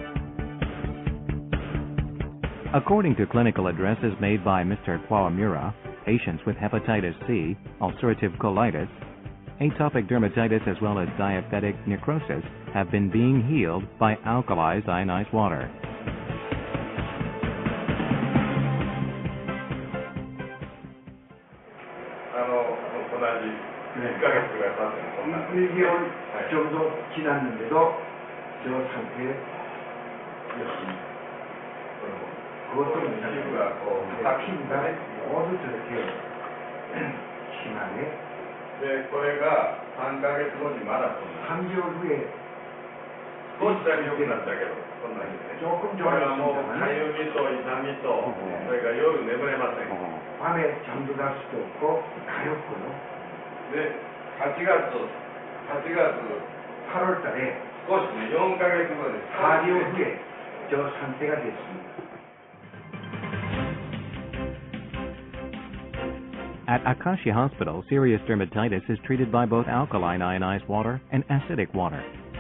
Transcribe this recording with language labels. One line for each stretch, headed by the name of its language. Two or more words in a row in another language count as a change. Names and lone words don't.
English: According to clinical addresses made by Mr. Kawamura, patients with hepatitis C, ulcerative colitis, atopic dermatitis as well as diabetic necrosis have been being healed by alkalized ionized water.
Korean: 2개월 정도 지났는데도 저 상태였습니다. 그것도 피부가 모두 저렇게 심하게. 네, 거래가
Japanese: 3ヶ月後にまだ
Korean: 3개월 후에
Japanese: 少しだけ良くなったけど、そんなにね。
Korean: 조금
Japanese: これはもうかゆみと痛みと、それから夜眠れません。
Korean: 밤에 잠도 잘 수도 없고 가렵고요.
Japanese: で、8月
Korean: 8월 달에
Japanese: 少しね、4ヶ月後に
Korean: 4개월 후에 저 상태가 됐습니다.
English: At Akashi Hospital, serious dermatitis is treated by both alkaline ionized water and acidic water.